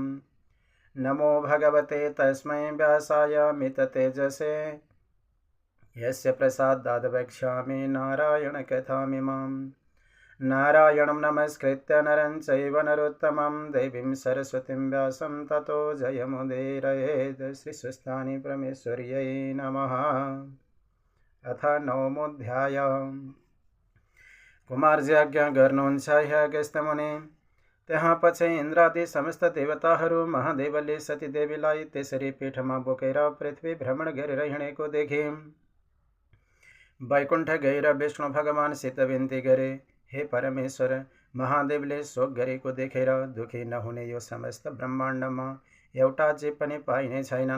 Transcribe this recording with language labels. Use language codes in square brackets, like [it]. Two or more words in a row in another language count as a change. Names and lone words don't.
[sa] नमो भगवते तस्मै व्यासाय मिततेजसे यस्य प्रसादाद् वक्ष्यामि नारायणकथामिमाम्। नारायणं नमस्कृत्य नरं चैव नरोत्तमं देवीं सरस्वतीं व्यासं ततो जयमुदीरयेत्। श्रीसुस्थानी परमेश्वर्यै नमः। अथ नवमोऽध्याय। [ne] कुमारजी आज्ञा गर्नुहुन्छ हे अगस्त्य मुनि। त्यहाँ पछि इन्द्रादि समस्त देवताहरू महादेवले सतीदेवीलाई त्यसरी पीठमा बोकेर पृथ्वी भ्रमण गरेर हिँडेको देखे। वैकुण्ठ गएर विष्णु भगवानसित विन्ती गरे, हे परमेश्वर, महादेवले शोक गरेको देखेर दुखी नहुने यो समस्त ब्रह्माण्डमा एउटा जीव पनि पाइने छैनन्।